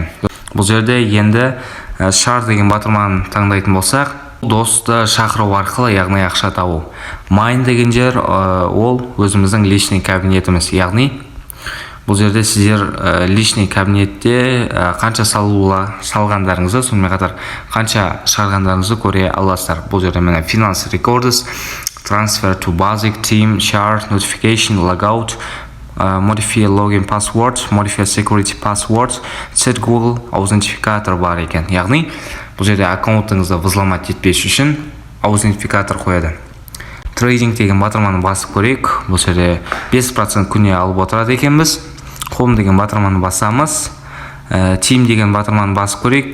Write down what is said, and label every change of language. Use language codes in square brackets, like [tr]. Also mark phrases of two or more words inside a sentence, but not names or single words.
[kk] Бұл жерде енді шар деген батырманы таңдайтын болсақ, досты шақыру арқылы яғни ақша табу. Mine деген жер ол өзіміздің [ru] личный кабинетіміз, [kk] яғни бұл жерде сіздер [ru] личный кабинетте [kk] қанша салғандарыңызды, сонымен қатар қанша шығарғандарыңызды көре аласыздар. Бұл жерде міне [en] finance records, transfer to basic, team, chart, notification, logout, modify login password, modify security password, set Google [kk] аутентификатор бар екен. Яғни бұл жерде аккаунтыңызды взломать етпес үшін аутентификатор қояды. Трейдинг деген батырманы басып көрейік. Бұл жерде 5% күнне алып отырады екенбіз. Home деген батырманы басамыз. Team деген батырманы басып көрейік.